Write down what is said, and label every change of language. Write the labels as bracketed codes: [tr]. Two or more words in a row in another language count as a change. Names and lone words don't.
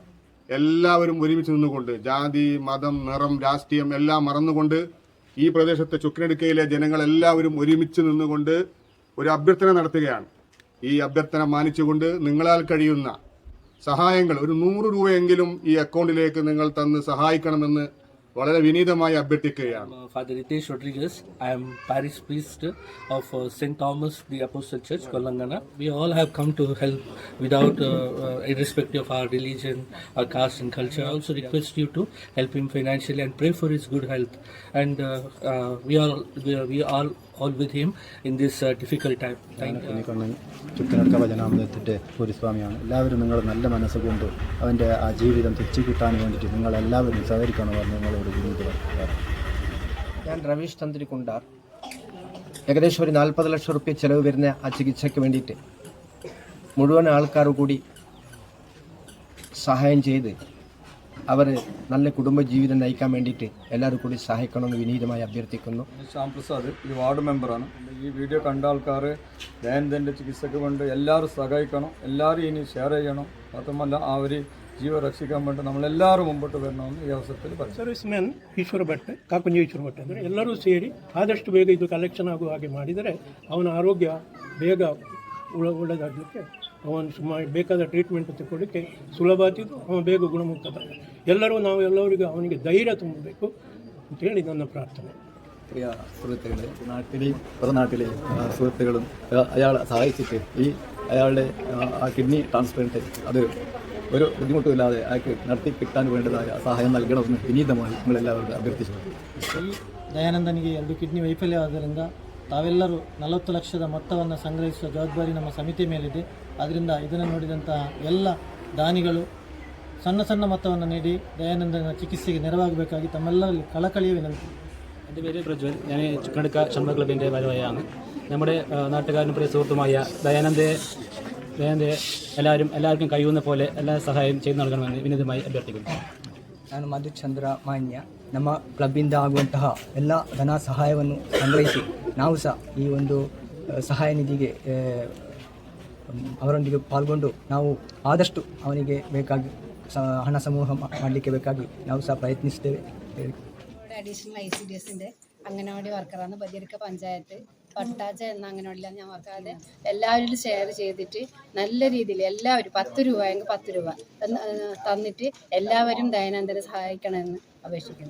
[ml] എല്ലാവരും ഒരുമിച്ച് നിന്നുകൊണ്ട് ജാതി, മതം, നിറം, രാഷ്ട്രീയം എല്ലാം മറന്നുകൊണ്ട് ഈ പ്രദേശത്തെ ചുക്കിനടുക്കയിലെ ജനങ്ങൾ എല്ലാവരും ഒരുമിച്ച് നിന്നുകൊണ്ട് ഒരു അഭ്യർത്ഥന നടത്തുകയാണ്. ഈ അഭ്യർത്ഥന മാനിച്ചുകൊണ്ട് നിങ്ങളാൽ കഴിയുന്ന സഹായങ്ങൾ ഒരു 100 രൂപയെങ്കിലും ഈ അക്കൗണ്ടിലേക്ക് നിങ്ങൾ തന്ന് സഹായിക്കണമെന്ന് വളരെ വിനീതമായി അഭ്യർത്ഥിക്കുകയാണ്. [en] Father Ritesh Rodriguez. I am parish priest of St. Thomas the Apostle Church, Kolangana. We all have come to help without irrespective of our religion, our caste and culture. I also request you to help him financially and pray for his good health. And we are all with him in this difficult time. Thank you. [ml] ചുക്കിനടുക്ക ഭജനാമൃതത്തിൻ്റെ പൂരിസ്വാമിയാണ്. എല്ലാവരും നിങ്ങളുടെ നല്ല മനസ്സുകൊണ്ട് അവൻ്റെ ആ ജീവിതം തിരിച്ചു കിട്ടാൻ വേണ്ടിയിട്ട് നിങ്ങളെല്ലാവരും സഹകരിക്കണമെന്ന് നിങ്ങളോട് വിനീതമാണ്. ഞാൻ രവീഷ് തന്ത്രി കുണ്ടാർ. ഏകദേശം ഒരു 40 ലക്ഷം റുപ്യ ചിലവ് വരുന്ന ആ ചികിത്സയ്ക്ക് വേണ്ടിയിട്ട് മുഴുവൻ ആൾക്കാർ കൂടി സഹായം ചെയ്ത് അവർ നല്ല കുടുംബജീവിതം നയിക്കാൻ വേണ്ടിയിട്ട് എല്ലാവരും കൂടി സഹായിക്കണമെന്ന് വിനീതമായി അഭ്യർത്ഥിക്കുന്നു. ശ്യാം പ്രസാദ് ഈ വാർഡ് മെമ്പറാണ്. ഈ വീഡിയോ കണ്ട ആൾക്കാർ ദയാനന്ദൻ്റെ ചികിത്സയ്ക്ക് വേണ്ടി എല്ലാവരും സഹായിക്കണം, എല്ലാവരും ഇനി ഷെയർ ചെയ്യണം. മാത്രമല്ല അവർ ജീവൻ രക്ഷിക്കാൻ വേണ്ടി നമ്മളെല്ലാവരും മുമ്പോട്ട് വരണമെന്ന് [kn] ಈ ಅವಸರದಲ್ಲಿ [ml] പറയും. [kn] ಸರ್ವಿಸ್ ಮ್ಯಾನ್ ಈಶ್ವರ ಭಟ್ ಕಾಕುಂಜ ಈಶ್ವರ ಭಟ್ ಅಂದರೆ ಎಲ್ಲರೂ ಸೇರಿ ಆದಷ್ಟು ಬೇಗ ಇದು ಕಲೆಕ್ಷನ್ ಆಗುವ ಹಾಗೆ ಮಾಡಿದರೆ ಅವನ ಆರೋಗ್ಯ ಬೇಗ ಒಳ್ಳೆಯದಾಗಲಿಕ್ಕೆ ಅವನು ಬೇಕಾದ ಟ್ರೀಟ್ಮೆಂಟ್ ತಗೊಳ್ಳಿಕ್ಕೆ ಸುಲಭ ಆಗ್ತಿದ್ದು ಅವನು ಬೇಗ ಗುಣಮುಖದ ನಾವು ಎಲ್ಲರಿಗೂ ಅವನಿಗೆ ಧೈರ್ಯ ತುಂಬಬೇಕು ಅಂತೇಳಿ ನನ್ನ ಪ್ರಾರ್ಥನೆ. [ml] പ്രിയ സുഹൃത്തുക്കളെ, നാട്ടിലെയും പുറനാട്ടിലെയും സുഹൃത്തുക്കളും അയാളെ സഹായിച്ചിട്ട് അയാളുടെ ആ കിഡ്നി ട്രാൻസ്പ്ലാന്റ് അത് ഒരു ബുദ്ധിമുട്ടുമില്ലാതെ അയാൾക്ക് നടത്തി കിട്ടാൻ വേണ്ടതായ സഹായം നൽകണമെന്ന് വിനീതമായി നമ്മളെല്ലാവരും ಅಭ್ಯರ್ಥಿಸುತ್ತೇವೆ. [kn] ಈ ದಯಾನಂದನಿಗೆ 2 ಕಿಡ್ನಿ ವೈಫಲ್ಯವಾದ್ದರಿಂದ ತಾವೆಲ್ಲರೂ 40 ಲಕ್ಷದ ಮೊತ್ತವನ್ನು ಸಂಗ್ರಹಿಸುವ ಜವಾಬ್ದಾರಿ ನಮ್ಮ ಸಮಿತಿ ಮೇಲಿದೆ. ಆದ್ದರಿಂದ ಇದನ್ನು ನೋಡಿದಂತಹ ಎಲ್ಲ ದಾನಿಗಳು ಸಣ್ಣ ಸಣ್ಣ ಮೊತ್ತವನ್ನು ನೀಡಿ ದಯಾನಂದನ ಚಿಕಿತ್ಸೆಗೆ ನೆರವಾಗಬೇಕಾಗಿ ತಮ್ಮೆಲ್ಲರಲ್ಲಿ ಕಳಕಳಿಯ വിനಂತಿ. [ml] എൻ്റെ പേര് പ്രജ്വൽ. ഞാൻ ചുക്കനടുക്ക ക്ഷമ ക്ലബിൻ്റെ ഭാരവാഹിയാണ്. നമ്മുടെ നാട്ടുകാരനും പ്രിയ സുഹൃത്തുമായ ദയാനന്ദയെ എല്ലാവർക്കും കഴിയുന്ന പോലെ എല്ലാ സഹായം ചെയ്തു നൽകണമെന്ന് വിനീതമായി അഭ്യർത്ഥിക്കുന്നു. [kn] ನಾನು ಮಧುಚಂದ್ರ ಮಾನ್ಯ. ನಮ್ಮ ಕ್ಲಬ್ಬಿಂದ ಆಗುವಂತಹ ಎಲ್ಲ ಧನ ಸಹಾಯವನ್ನು ಸಂಗ್ರಹಿಸಿ ನಾವು ಸಹ ಈ ಒಂದು ಸಹಾಯ ನಿಧಿಗೆ ಅವರೊಂದಿಗೆ ಪಾಲ್ಗೊಂಡು ನಾವು ಆದಷ್ಟು ಅವನಿಗೆ ಬೇಕಾಗಿ ಹಣ ಸಮೂಹ ಮಾಡಲಿಕ್ಕೆ ಬೇಕಾಗಿ ನಾವು ಸಹ ಪ್ರಯತ್ನಿಸ್ತೇವೆ. [ml] അഡീഷണൽ ICDSൻ്റെ അംഗനവാടി വർക്കറാണ്. ബദിയടുക്ക പഞ്ചായത്ത് പട്ടാച്ച എന്ന അംഗനവാടിയിലാണ് ഞാൻ വർക്കാതെ. എല്ലാവരും ഷെയർ ചെയ്തിട്ട് നല്ല രീതിയിൽ എല്ലാവരും 10 രൂപയെങ്കിൽ 10 രൂപ തന്നിട്ട് എല്ലാവരും ദയാനന്ദനെ സഹായിക്കണമെന്ന് അപേക്ഷിക്കുന്നു.